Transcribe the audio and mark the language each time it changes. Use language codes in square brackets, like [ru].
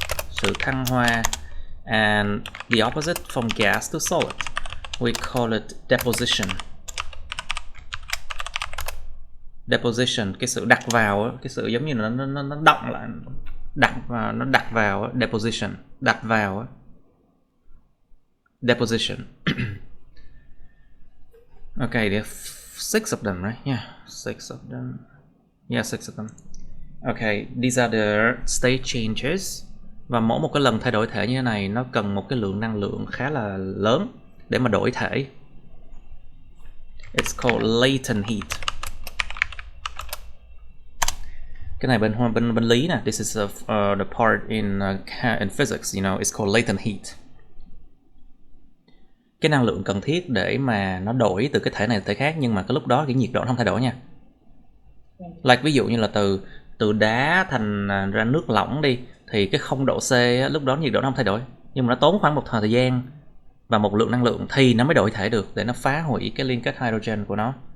[vi] Sự thăng hoa. [en] And the opposite from gas to solid, we call it deposition. [vi] Cái sự đặt vào, cái sự giống như là nó động lại, nó đặt vào, deposition, đặt vào, deposition. [en] Okay, there are 6 of them, right? Yeah, 6 of them. Okay, these are the state changes. [vi] Và mỗi một cái lần thay đổi thể như thế này nó cần một cái lượng năng lượng khá là lớn để mà đổi thể. [en] It's called latent heat. [vi] Cái này bên lý nè, [en] this is the part in physics, you know, it's called latent heat. [vi] Cái năng lượng cần thiết để mà nó đổi từ cái thể này tới thể khác, nhưng mà cái lúc đó cái nhiệt độ nó không thay đổi nha. Like ví dụ như là từ đá thành ra nước lỏng đi, thì cái 0 độ C lúc đó nhiệt độ nó không thay đổi, nhưng mà nó tốn khoảng một thời gian và một lượng năng lượng thì nó mới đổi thể được, để nó phá hủy cái liên kết hydrogen của nó.